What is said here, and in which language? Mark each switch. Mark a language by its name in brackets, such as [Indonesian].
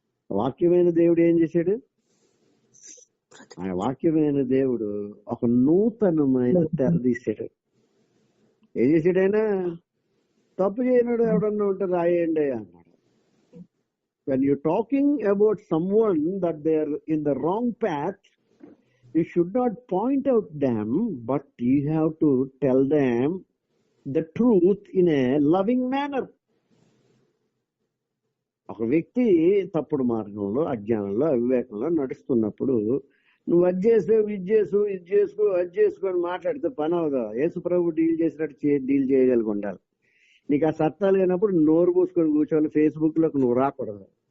[Telugu] వాక్యమైన దేవుడు ఏం చేశాడు? ఆ వాక్యమైన దేవుడు ఒక నూతనమైన తెర తీసాడు. ఏం చేశాడు ఆయన? తప్పు చేయనాడు ఎవడన్నా ఉంటే రాయండి అన్నాడు. [English] when you're talking about someone that they are in the wrong path, you should not point out them, but you have to tell them the truth in a loving manner. [Telugu] ఒక వ్యక్తి తప్పుడు మార్గంలో, అజ్ఞానంలో, అవివేకంలో నడుస్తున్నప్పుడు నువ్వు అది చేసావు, ఇది చేసుకో, అది చేసుకో అని మాట్లాడితే పని అవదా? యేసు ప్రభు డీల్ చేసినట్టు డీల్ చేయగలిగి ఉండాలి. నీకు ఆ సత్తా లేనప్పుడు నోరు పూసుకొని కూర్చొని ఫేస్బుక్ లోకి నువ్వు రాకూడదు.